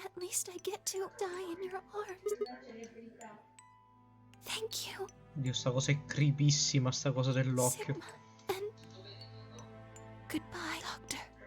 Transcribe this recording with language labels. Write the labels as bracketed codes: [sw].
[en] At least I get to die in your arms. Thank you. [it] Dio, sta cosa è creepissima, sta cosa dell'occhio. [en] Sigma, and goodbye, Doctor.